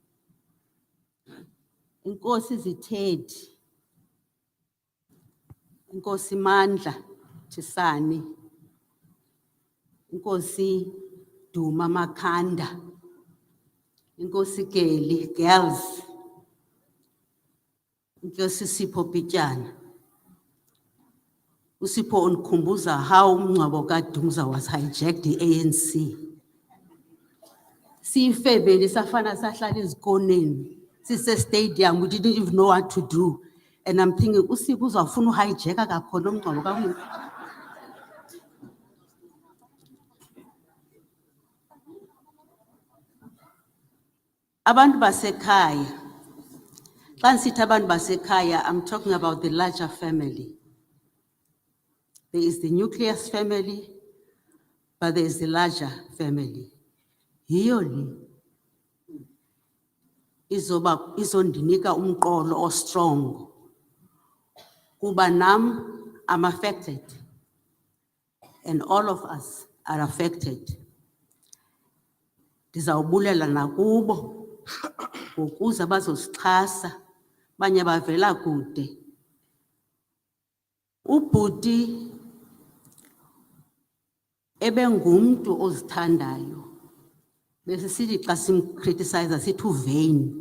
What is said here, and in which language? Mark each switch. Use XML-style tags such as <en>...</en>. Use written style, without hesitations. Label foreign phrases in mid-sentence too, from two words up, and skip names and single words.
<xh>Inkosi Zithethi, Inkosi Mandla Thisani, Inkosi Duma Makhanda, Inkosi Geli Girls, Inkosi Sipho Pityana. uSipho unikhumbuza how umngcwabo kaDumza</xh> <en>was hijacked ANC.</en> <xh>Siyifebeli safana sahlala ezikoneni, sise stadium,</xh> <en>we didn't even know what to do. And I'm thinking,</en> <xh>uSipho uzawufuna uhijacka kakhona umngcwabo kaWinky. Abantu basekhaya. Xa nisithi abantu basekhaya,</xh> <en>I'm talking about the larger family. There is the nucleus family, but there is the larger family.</en> <xh>Yiyo le izondinika umqolo strong. Kuba nam</xh> <en>I'm affected. and all of us are affected.</en> <xh>Ndizawubulela nakubo ngokuza bazosixhasa, abanye bavela kude. Ubhuti ebengumntu ozithandayo, besisithi xa simcriticize sithi uvain.</xh>